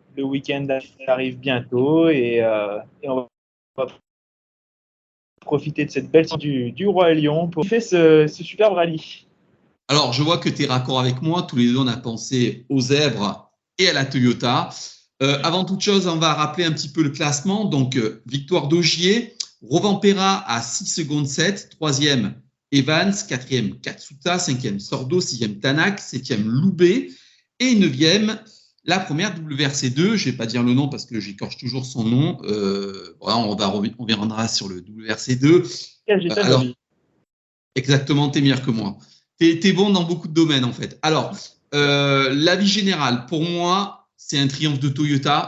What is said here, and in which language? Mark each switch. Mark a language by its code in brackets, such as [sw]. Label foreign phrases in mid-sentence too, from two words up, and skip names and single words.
[fr] Le week-end arrive bientôt et on va profiter de cette belle du Roi Lion pour faire ce superbe rallye. Alors, je vois que tu es raccord avec moi. Tous les deux, on a pensé aux zèbres et à la Toyota. Avant toute chose, on va rappeler un petit peu le classement. Donc, victoire d'Ogier, Rovanpera à 6 secondes 7, 3e Evans, 4e Katsuta, 5e Sordo, 6e Tanak, 7e Loubet et 9e la première WRC2. Je ne vais pas dire le nom parce que j'écorche toujours son nom. Voilà, on reviendra sur le WRC2. Alors, exactement, tu es meilleur que moi. T'es bon dans beaucoup de domaines, en fait. Alors, l'avis général, pour moi, c'est un triomphe de Toyota.